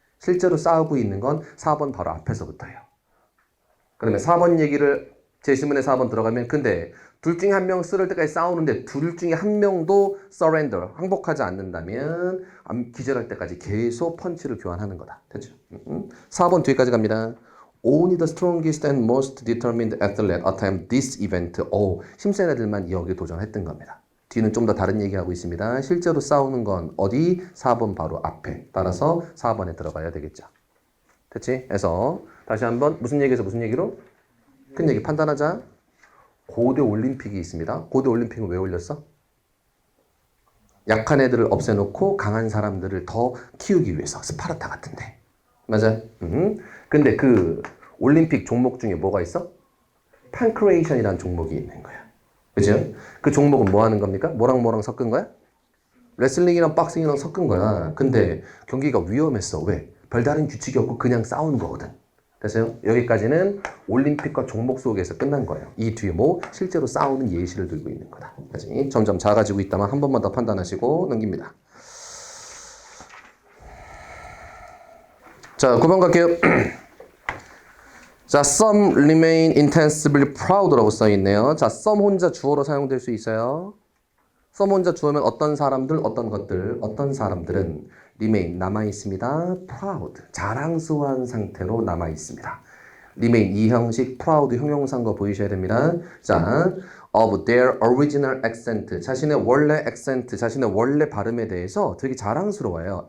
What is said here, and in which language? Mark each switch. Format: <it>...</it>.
<ko>실제로 싸우고 있는 건 4번 바로 앞에서부터예요. 그러면 4번 얘기를 제시문에 4번 들어가면 근데 둘 중에 한 명 쓰러질 때까지 싸우는데 둘 중에 한 명도 surrender, 항복하지 않는다면 기절할 때까지 계속 펀치를 교환하는 거다. 됐죠? 4번 뒤까지 갑니다.</ko> <en>Only the strongest and most determined athlete attempt this event.</en> <ko>힘센 애들만 여기에 도전했던 겁니다. 뒤는 좀 더 다른 얘기하고 있습니다. 실제로 싸우는 건 어디? 4번 바로 앞에. 따라서 4번에 들어가야 되겠죠. 됐지? 그래서 다시 한번 무슨 얘기에서 무슨 얘기로? 큰 얘기 판단하자. 고대 올림픽이 있습니다. 고대 올림픽은 왜 올렸어? 약한 애들을 없애놓고 강한 사람들을 더 키우기 위해서. 스파르타 같은데. 맞아? 근데 그 올림픽 종목 중에 뭐가 있어? 판크레이션이라는 종목이 있는 거야. 그죠? 그 종목은 뭐 하는 겁니까? 뭐랑 뭐랑 섞은 거야? 레슬링이랑 박싱이랑 섞은 거야. 근데 경기가 위험했어. 왜? 별다른 규칙이 없고 그냥 싸우는 거거든. 됐어요? 여기까지는 올림픽과 종목 속에서 끝난 거예요. 이 뒤에 뭐 실제로 싸우는 예시를 들고 있는 거다. 그치? 점점 작아지고 있다만 한 번만 더 판단하시고 넘깁니다. 자, 9번 갈게요. 자,</ko> <en>some remain intensely proud</en> <ko>라고 써있네요. 자, some 혼자 주어로 사용될 수 있어요. some 혼자 주어면 어떤 사람들, 어떤 것들, 어떤 사람들은 remain 남아있습니다. proud 자랑스러운 상태로 남아있습니다. remain 이 형식 proud 형용사인 거 보이셔야 됩니다. 자,</ko> <en>of their original accent</en> <ko>자신의 원래 accent 자신의 원래 발음에 대해서 되게 자랑스러워요.</ko>